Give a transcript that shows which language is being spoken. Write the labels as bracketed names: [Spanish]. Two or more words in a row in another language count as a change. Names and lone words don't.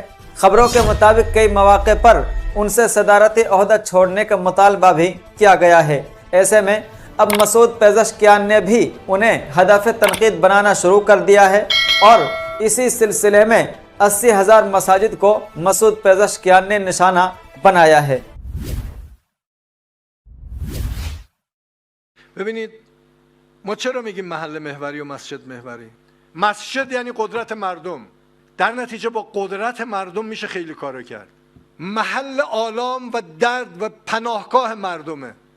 [Urdu] خبروں کے مطابق کئی موقعے پر ان سے صدارتی عہدہ چھوڑنے کا مطالبہ بھی کیا گیا ہے. ایسے میں اب مسعود پزشکیان نے بھی انہیں ہدف تنقید بنانا شروع کر دیا ہے اور اسی سلسلے میں 80,000 مساجد کو مسعود پزشکیان نے نشانہ بنایا ہے. [Persian] ببینید ما چرا میگیم محل محوری و مسجد محوری؟ مسجد یعنی قدرت مردم. در نتیجه با قدرت مردم میشه خیلی کارو کرد. محل آلام و درد و پناهگاه مردمه.